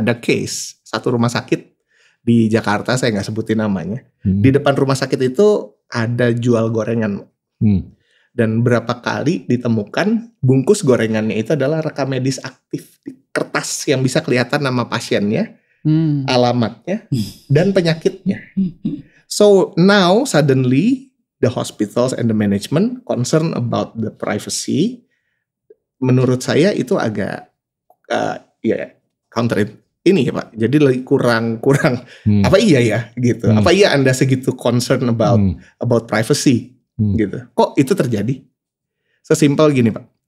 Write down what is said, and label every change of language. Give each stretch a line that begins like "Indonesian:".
Indonesian: Ada case satu rumah sakit di Jakarta, saya nggak sebutin namanya. Di depan rumah sakit itu ada jual gorengan. Dan berapa kali ditemukan bungkus gorengannya itu adalah rekam medis aktif di kertas yang bisa kelihatan nama pasiennya, alamatnya, dan penyakitnya.
English: So now suddenly the hospitals and the management concern about the privacy.
Indonesian: Menurut saya itu agak counter ini ya Pak. Jadi lagi kurang apa iya ya gitu. Apa iya Anda segitu
English: concern about privacy
Indonesian: gitu. Kok itu terjadi? Sesimpel gini Pak.